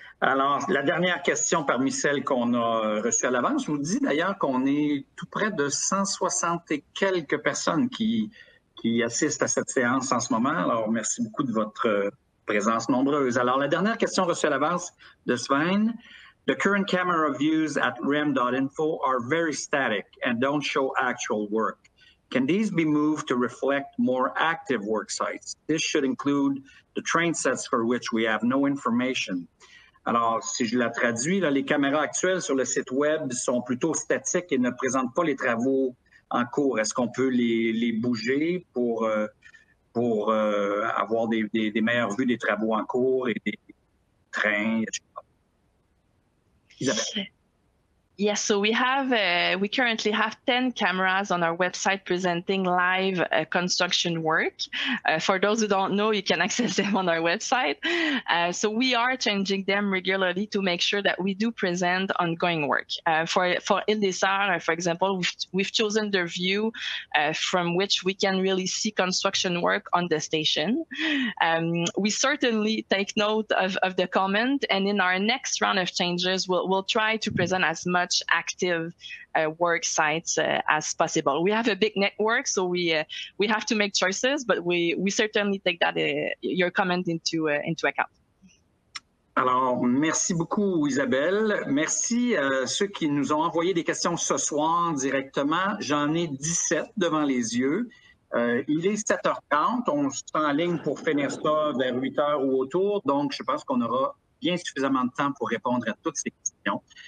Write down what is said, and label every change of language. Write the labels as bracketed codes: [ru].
[fr] Alors, la dernière question parmi celles qu'on a reçues à l'avance, je vous dis d'ailleurs qu'on est tout près de 160 et quelques personnes qui assistent à cette séance en ce moment. Alors, merci beaucoup de votre présence nombreuse. Alors, la dernière question reçue à l'avance de Sven. [en] The current camera views at rem.info are very static and don't show actual work. Can these be moved to reflect more active work sites? This should include the train sets for which we have no information. [fr] Alors, si je la traduis, là, les caméras actuelles sur le site web sont plutôt statiques et ne présentent pas les travaux en cours. Est-ce qu'on peut les bouger pour avoir des meilleures vues des travaux en cours et des trains, etc.? Isabelle. [en] Yes, so we currently have 10 cameras on our website presenting live construction work. For those who don't know, you can access them on our website. So we are changing them regularly to make sure that we do present ongoing work. For Île des Sœurs, for example, we've chosen the view from which we can really see construction work on the station. We certainly take note of the comment, and in our next round of changes, we'll try to present as much active work sites as possible. We have a big network, so we have to make choices, but we certainly take that your comment into account. [fr] Alors, merci beaucoup, Isabelle. Merci à ceux qui nous ont envoyé des questions ce soir directement. J'en ai 17 devant les yeux. Il est 7h30. On se met en ligne pour finir ça vers 8h ou autour. Donc, je pense qu'on aura bien suffisamment de temps pour répondre à toutes ces questions.